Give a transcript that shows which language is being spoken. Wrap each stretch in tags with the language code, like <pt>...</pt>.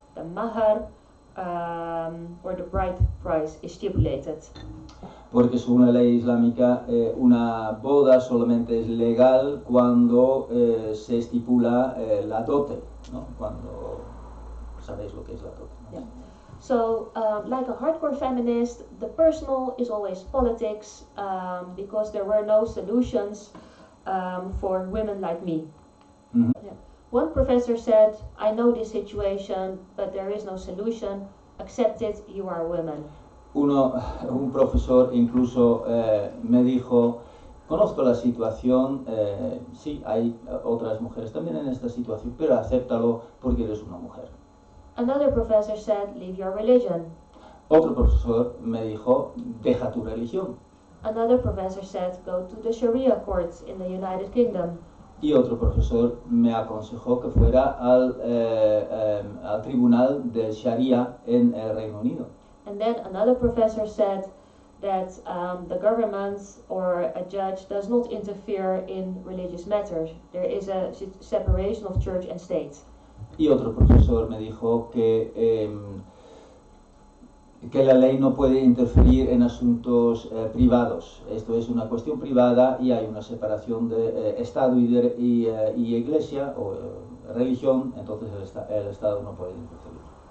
<en>The mahar or the bride price is stipulated.</en> <es>Porque según la ley islámica una boda solamente es legal cuando se estipula la dote, ¿no? Cuando sabéis lo que es la dote, ¿no?</es> <en>Yeah. So, like a hardcore feminist, the personal is always politics, because there were no solutions for women like me. Yeah. One professor said, I know this situation, but there is no solution. Accept it, you are a woman.</en> <es>Un profesor incluso me dijo: conozco la situación, sí, hay otras mujeres también en esta situación, pero acéptalo porque eres una mujer.</es> <en>Another professor said, leave your religion.</en> <es>Otro profesor me dijo: deja tu religión.</es> <en>Another professor said, go to the Sharia courts in the United Kingdom.</en> <es>Y otro profesor me aconsejó que fuera al tribunal del Sharia en el Reino Unido.</es> <en>And then another professor said that the government or a judge does not interfere in religious matters. There is a separation of church and state.</en> <es>Y otro profesor me dijo que la ley no puede interferir en asuntos privados. Esto es una cuestión privada y hay una separación de Estado y Iglesia o religión, entonces el Estado no puede interferir.</es>